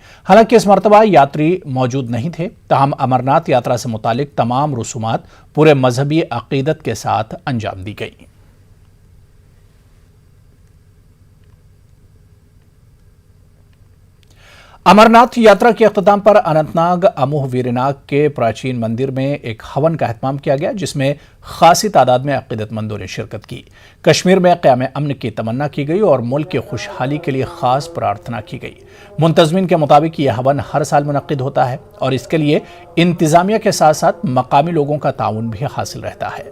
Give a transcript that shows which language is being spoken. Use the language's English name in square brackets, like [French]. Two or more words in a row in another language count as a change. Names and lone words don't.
[Urdu] حالانکہ اس مرتبہ یاتری موجود نہیں تھے, تاہم امرناتھ یاترا سے متعلق تمام رسومات پورے مذہبی عقیدت کے ساتھ انجام دی گئی. امرناتھ یاترا کے اختتام پر اننت ناگ اموہ ویریناگ کے پراچین مندر میں ایک ہون کا اہتمام کیا گیا, جس میں خاصی تعداد میں عقیدت مندوں نے شرکت کی. کشمیر میں قیام امن کی تمنا کی گئی اور ملک کی خوشحالی کے لیے خاص پرارتھنا کی گئی. منتظمین کے مطابق یہ ہون ہر سال منعقد ہوتا ہے اور اس کے لیے انتظامیہ کے ساتھ ساتھ مقامی لوگوں کا تعاون بھی حاصل رہتا ہے.